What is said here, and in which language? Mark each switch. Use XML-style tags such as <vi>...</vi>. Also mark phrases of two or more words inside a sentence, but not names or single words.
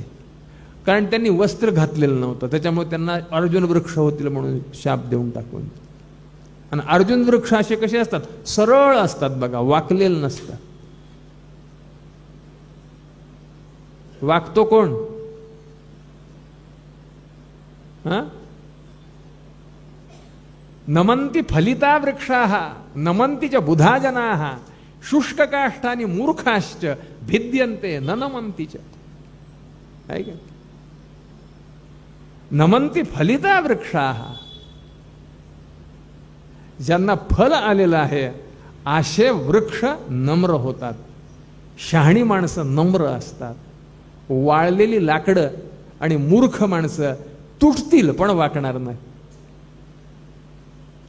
<mr>कारण त्यांनी वस्त्र घातलेलं नव्हतं, त्याच्यामुळे त्यांना अर्जुन वृक्ष होतील म्हणून शाप देऊन टाकून. आणि अर्जुन वृक्ष असे कसे असतात? सरळ असतात बघा, वाकलेले नसतात. वाकतो कोण?</mr> <sa>नमंती फलिता वृक्षाः नमंती च बुधा जनाः शुष्ककाष्ठानि मूर्खाश्च भिद्यन्ते न नमंती च.</sa> <mr>आहे का?</mr> <sa>नमंती फलिता वृक्षाः,</sa> <mr>ज्यांना फल आलेलं आहे असे वृक्ष नम्र होतात. शहाणी माणसं नम्र असतात. वाळलेली लाकडं आणि मूर्ख माणसं तुटतील पण वाकणार नाही.</mr>